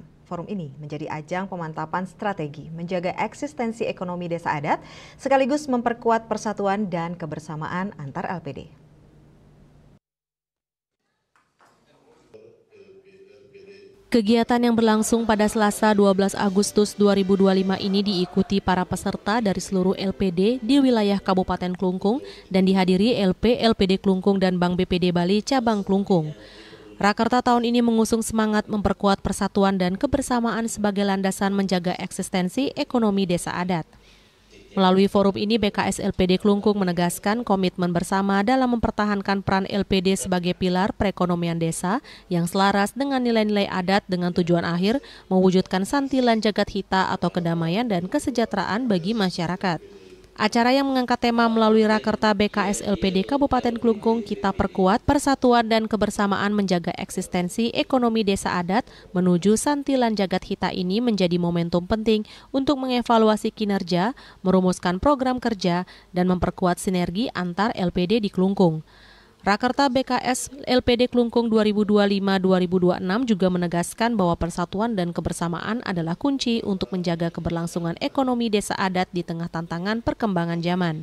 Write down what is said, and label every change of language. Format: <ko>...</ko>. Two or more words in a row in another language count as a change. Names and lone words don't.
<id>Forum ini menjadi ajang pemantapan strategi menjaga eksistensi ekonomi desa adat sekaligus memperkuat persatuan dan kebersamaan antar LPD. Kegiatan yang berlangsung pada Selasa 12 Agustus 2025 ini diikuti para peserta dari seluruh LPD di wilayah Kabupaten Kelungkung dan dihadiri LPD Kelungkung dan Bank BPD Bali Cabang Kelungkung. Rakerta tahun ini mengusung semangat memperkuat persatuan dan kebersamaan sebagai landasan menjaga eksistensi ekonomi desa adat. Melalui forum ini, BKS LPD Kelungkung menegaskan komitmen bersama dalam mempertahankan peran LPD sebagai pilar perekonomian desa yang selaras dengan nilai-nilai adat dengan tujuan akhir mewujudkan santilan jagat hita atau kedamaian dan kesejahteraan bagi masyarakat. Acara yang mengangkat tema melalui Rakerta BKS LPD Kabupaten Kelungkung Kita Perkuat Persatuan dan Kebersamaan Menjaga Eksistensi Ekonomi Desa Adat menuju santilan jagat hita ini menjadi momentum penting untuk mengevaluasi kinerja, merumuskan program kerja, dan memperkuat sinergi antar LPD di Kelungkung. Rakerta BKS LPD Kelungkung 2025-2026 juga menegaskan bahwa persatuan dan kebersamaan adalah kunci untuk menjaga keberlangsungan ekonomi desa adat di tengah tantangan perkembangan zaman.</id>